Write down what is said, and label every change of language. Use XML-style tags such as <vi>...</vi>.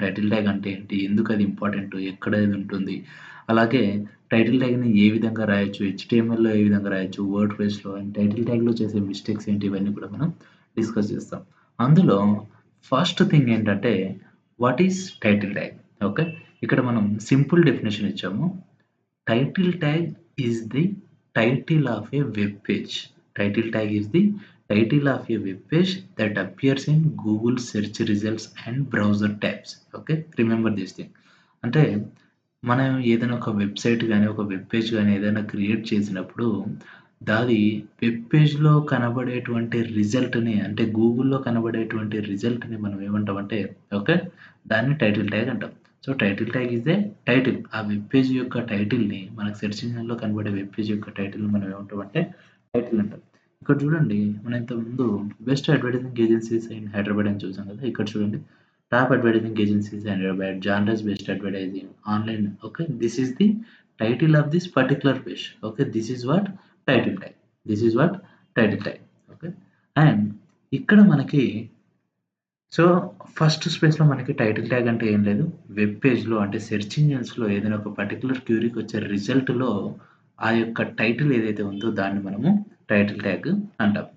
<te>Title tag అంటే ఏంటి, ఎందుకు అది ఇంపార్టెంట్, ఎక్కడ ఇది ఉంటుంది, అలాగే టైటిల్ ట్యాగ్ని ఏ విధంగా రాయొచ్చు, హెచ్టిఎంఎల్లో ఏ విధంగా రాయొచ్చు, వర్డ్ ప్రెస్లో, అండ్ టైటిల్ ట్యాగ్లో చేసే మిస్టేక్స్ ఏంటి, ఇవన్నీ కూడా మనం డిస్కస్ చేస్తాం.</te> <en>అందులో first thing ఏంటంటే what is title tag.</en> <te>Okay, ఇక్కడ మనం సింపుల్ డెఫినేషన్ ఇచ్చాము.</te> <en>Title tag is the title of a web page. Title tag is the title of a web page that appears in Google search results and browser tabs. Okay, remember this thing.</en> <te>అంటే మనం ఏదైనా ఒక website కానీ ఒక web page కానీ ఏదైనా create చేసినప్పుడు దాది వెబ్ పేజ్లో కనబడేటువంటి రిజల్ట్ని, అంటే గూగుల్లో కనబడేటువంటి రిజల్ట్ని మనం ఏమంటామంటే ఓకే, దాన్ని టైటిల్ ట్యాగ్ అంటాం. So,</te> <en>Title tag is a title.</en> <te>ఆ వెబ్ పేజ్ యొక్క టైటిల్‌ని, మనకు సెర్చ్ ఇంజిన్‌లో కనబడే వెబ్ పేజ్ యొక్క టైటిల్‌ని మనం ఏమంటామంటే టైటిల్ అంటాం. ఇక్కడ చూడండి, మనం ఇంతకుముందు best advertising agencies in Hyderabad అని చూసాం కదా!</te> <en>ఇక్కడ చూడండి, top advertising agencies in Hyderabad, genres based advertising, online. Okay, this is the title of this particular page. Okay, this is what title tag. This is what title tag. Okay, and</en> <te>ఇక్కడ మనకి so, first స్పేస్‌లో మనకి title tag అంటే ఏం లేదు. Web పేజ్‌లో అంటే search ఇంజిన్స్‌లో ఏదైనా ఒక పర్టిక్యులర్ క్యూరీకి వచ్చే రిజల్ట్‌లో ఆ యొక్క టైటిల్ ఏదైతే ఉందో దాన్ని మనము టైటిల్ ట్యాగ్ అంటాం.</te>